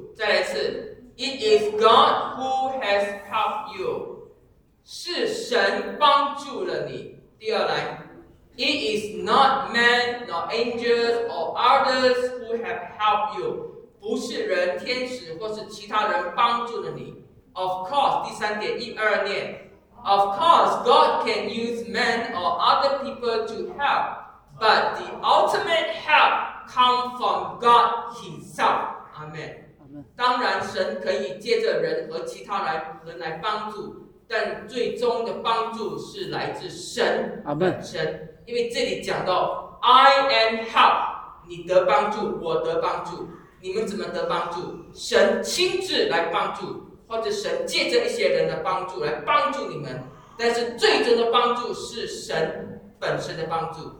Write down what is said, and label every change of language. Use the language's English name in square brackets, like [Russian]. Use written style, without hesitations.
[Chinese] 再来一次 [English] ，It is God who has helped you。 [Chinese] 是神帮助了你。第二来 [English] ，It is not man nor angels or others who have helped you。 [Chinese] 不是人、天使或是其他人帮助了你。 [English] Of course， [Chinese] 第三点，一二念。 [English] Of course， God can use men or other people to help， but the ultimate help comes from God Himself。 Amen。 [Chinese] 当然，神可以借着人和其他人来帮助，但最终的帮助是来自神本身。因为这里讲到 ， [English] I am help， [Chinese] 你得帮助，我得帮助。你们怎么得帮助？神亲自来帮助，或者神借着一些人的帮助来帮助你们，但是最终的帮助是神本身的帮助。